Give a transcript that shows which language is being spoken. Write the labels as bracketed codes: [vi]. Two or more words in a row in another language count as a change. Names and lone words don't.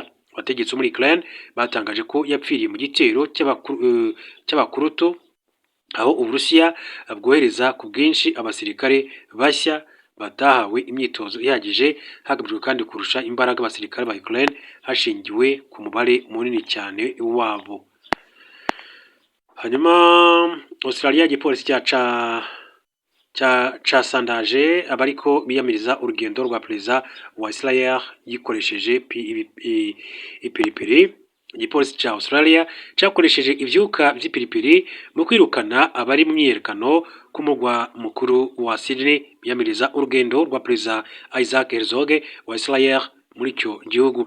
[rw] Abategetsi muri Ukraine batangaje ko yapfiriye mu gitero cy'abakurutu aho Uburusiya bwohereza ku bwinshi abasirikare bashya batahawe imyitozo ihagije, hagamijwe kandi kurusha imbaraga abasirikare ba Ukraine hashingiwe ku mubare munini cyane wabo. [rn] Hanyuma Australia igipolisi casandaje abariko biyamiriza urugendo rwa Perezida wa Israel yikoresheje ipiripiri igipolisi ca Australia cakoresheje ivyuka vy'ipiripiri mu kwirukana abari mu myiyerekano ku mugwa mukuru wa Sydney biyamiriza urugendo rwa Perezida Isaac Herzog wa Israel muri ico gihugu.